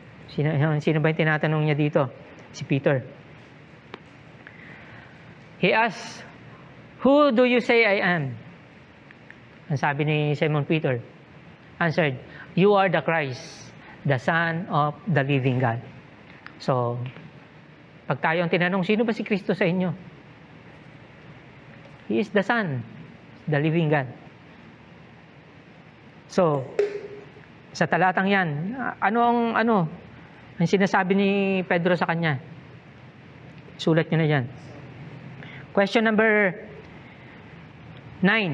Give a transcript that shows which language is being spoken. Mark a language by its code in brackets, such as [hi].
[tl] Sino ba yung tinatanong niya dito? Si Peter. [en] He asked, "Who do you say I am?" [tl] Ang sabi ni Simon Peter, [en] answered, "You are the Christ, the Son of the living God." [tl] So, pag tayo ang tinanong, sino ba si Kristo sa inyo? [en] He is the Son, the living God. [tl] So, sa talatang yan, ano ang sinasabi ni Pedro sa kanya? Sulat nyo na dyan. [en] Question number 9.